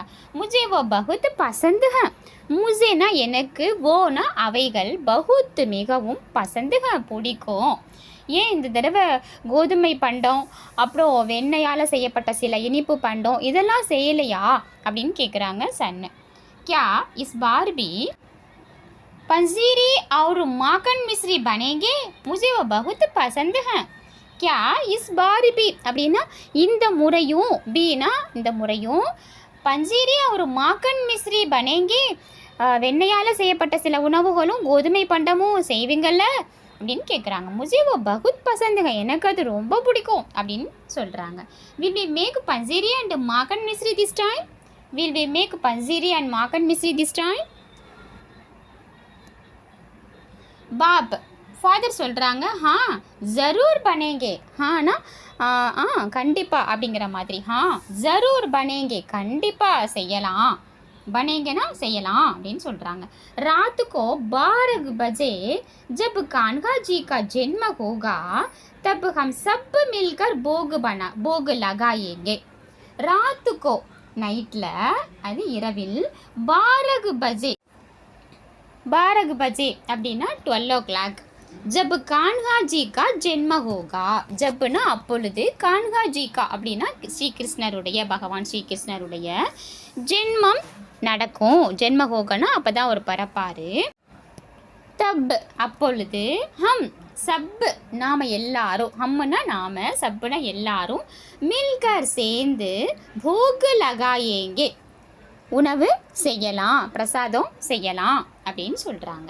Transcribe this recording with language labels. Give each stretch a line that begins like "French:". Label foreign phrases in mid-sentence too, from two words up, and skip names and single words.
Hindi: मुझे वो बहुत पसंद है.
Tamil: முஜேனா எனக்கு, ஓனா அவைகள், பகுத் மிகவும்,
Hindi: पसंद है
Tamil: பிடிக்கும். ஏன் இந்த தடவை கோதுமை பண்டம், அப்புறம் வெண்ணெயால் செய்யப்பட்ட சில இனிப்பு பண்டம் இதெல்லாம் செய்யலையா அப்படின்னு கேட்குறாங்க சன்னு.
Hindi: क्या इस बार भी पंजीरी और माखन मिश्री बनेंगे. मुझे वो बहुत पसंद है. क्या इस बार भी
Tamil: அப்படின்னா இந்த முறையும், பீனா இந்த முறையும்,
Hindi: पंजीरी और माखन मिश्री बनेंगे
Tamil: வெண்ணெயால் செய்யப்பட்ட சில உணவுகளும் கோதுமை பண்டமும் செய்வீங்கள்ல அப்படின்னு கேட்குறாங்க.
Hindi: முஜே वो बहुत पसंद है,
Tamil: எனக்கு அது ரொம்ப பிடிக்கும் அப்படின்னு சொல்கிறாங்க.
English: will we make panjiri and makan misri this time. will we make panjiri and makan misri this time.
Tamil: பாப் ஃபாதர் சொல்கிறாங்க,
Hindi: ज़रूर बनेंगे.
Tamil: ஹானா கண்டிப்பாக அப்படிங்கிற மாதிரி,
Hindi: ज़रूर बनेंगे
Tamil: கண்டிப்பாக செய்யலாம், बनेंगेना செய்யலாம் அப்படின்னு சொல்கிறாங்க.
Hindi: रात को 12 बजे जब कान्हा जी का जन्म होगा तब हम सब मिलकर भोग लगाएंगे. रात को
Tamil: நைட்டில், அது இரவில்,
Hindi: 12 बजे 12 बजे
Tamil: அப்படின்னா 12 o'clock.
Hindi: जब कान्हा जी का जन्म होगा.
Tamil: जबனா அப்பொழுது
Hindi: कान्हा जी का
Tamil: அப்படின்னா ஸ்ரீ கிருஷ்ணருடைய பகவான் ஸ்ரீ கிருஷ்ணருடைய ஜென்மம் நடக்கும்.
Hindi: जन्म होगाना
Tamil: அப்பதான் அவர் பரப்பாரு. தப் அப்பொழுது
Hindi: हम सब
Tamil: நாம எல்லாரும், ஹம்னா நாம, சப்புனா எல்லாரும், மில்கர் சேர்ந்து
Hindi: भोग लगाएंगे
Tamil: உணவு செய்யலாம், பிரசாதம் செய்யலாம் அப்படின்னு சொல்கிறாங்க.